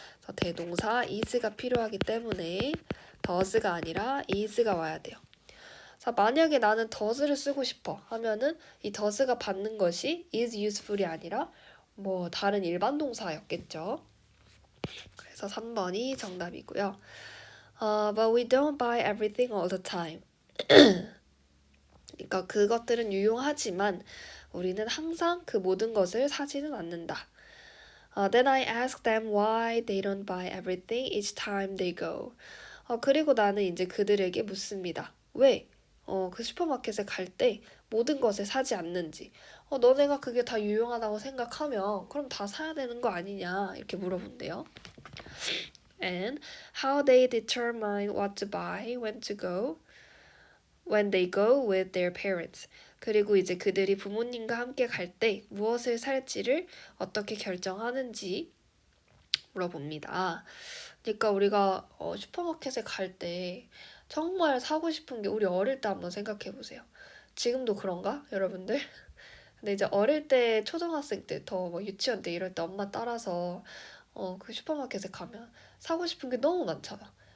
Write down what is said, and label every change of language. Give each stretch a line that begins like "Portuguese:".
Korean: 그래서 대동사 is가 필요하기 때문에 does가 아니라 is가 와야 돼요. 자, 만약에 나는 does를 쓰고 싶어 하면은 이 does가 받는 것이 is useful이 아니라 뭐 다른 일반 동사였겠죠. 그래서 3번이 정답이고요.
English: But we don't buy everything all the time.
Korean: 그러니까 그것들은 유용하지만 우리는 항상 그 모든 것을 사지는 않는다.
English: Then I ask them why they don't buy everything each time they go.
Korean: 그리고 나는 이제 그들에게 묻습니다. 왜? 그 슈퍼마켓에 갈 때 모든 것을 사지 않는지. 너네가 그게 다 유용하다고 생각하면 그럼 다 사야 되는 거 아니냐 이렇게 물어본대요.
English: And how they determine what to buy, when to go, when they go with their parents.
Korean: 그리고 이제 그들이 부모님과 함께 갈 때 무엇을 살지를 어떻게 결정하는지 물어봅니다. 그러니까 우리가 슈퍼마켓에 갈 때 정말 사고 싶은 게 우리 어릴 때 한번 생각해 보세요. 지금도 그런가, 여러분들? 근데 이제 어릴 때 초등학생 때 더 뭐 유치원 때 이럴 때 엄마 따라서 그 슈퍼마켓에 가면 사고 싶은 게 너무 많잖아.